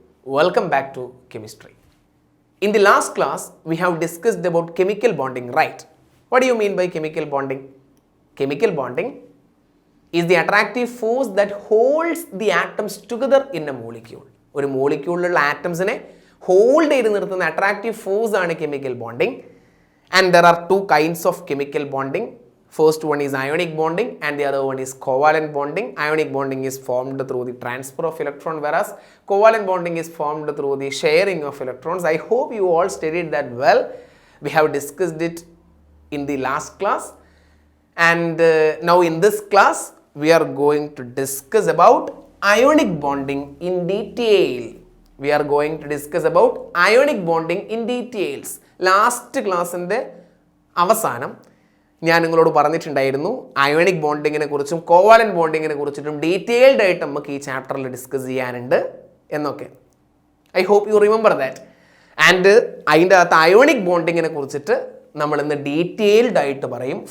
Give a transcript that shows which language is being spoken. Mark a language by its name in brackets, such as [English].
[English] Welcome back to chemistry. In the last class, we have discussed about chemical bonding, right? What do you mean by chemical bonding? Chemical bonding is the attractive force that holds the atoms together in a molecule. [Malayalam] ഒരു മോളിക്യൂളിലുള്ള ആറ്റംസിനെ hold ചെയ്ത് നിർത്തുന്ന attractive force ആണ് chemical bonding. [English] And there are two kinds of chemical bonding. First one is ionic bonding and the other one is covalent bonding. Ionic bonding is formed through the transfer of electron, whereas covalent bonding is formed through the sharing of electrons. I hope you all studied that well. We have discussed it in the last class, and now in this class we are going to discuss about ionic bonding in detail. We are going to discuss about ionic bonding in details. Last class in the [Malayalam] അവസാനം ഞാൻ നിങ്ങളോട് പറഞ്ഞിട്ടുണ്ടായിരുന്നു ionic ബോണ്ടിങ്ങിനെ കുറിച്ചും covalent ബോണ്ടിങ്ങിനെ കുറിച്ചിട്ടും detailed ആയിട്ട് നമുക്ക് ഈ ചാപ്റ്ററിൽ ഡിസ്കസ് ചെയ്യാനുണ്ട് എന്നൊക്കെ. [English] I hope you remember that. [Malayalam] And അതിൻ്റെ അകത്ത് അയോണിക് ബോണ്ടിങ്ങിനെ കുറിച്ചിട്ട് നമ്മൾ ഇന്ന് ഡീറ്റെയിൽഡ് ആയിട്ട് പറയും.